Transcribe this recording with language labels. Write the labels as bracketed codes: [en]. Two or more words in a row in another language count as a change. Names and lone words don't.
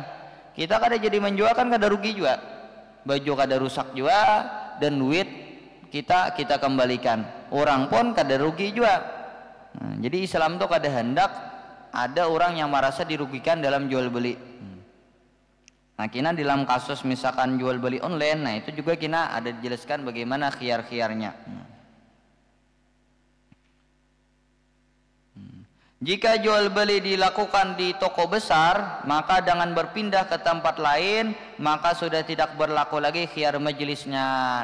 [bjn] Kita kada jadi menjual kan kada rugi juga, baju kada rusak juga, dan duit kita kembalikan, orang pun kada rugi juga. Nah, jadi Islam tuh kada hendak ada orang yang merasa dirugikan dalam jual beli. Nah, kina dalam kasus misalkan jual beli online, nah itu juga kina ada dijelaskan bagaimana khiyar-khiyarnya. [id] Jika jual beli dilakukan di toko besar, maka dengan berpindah ke tempat lain, maka sudah tidak berlaku lagi khiyar majelisnya.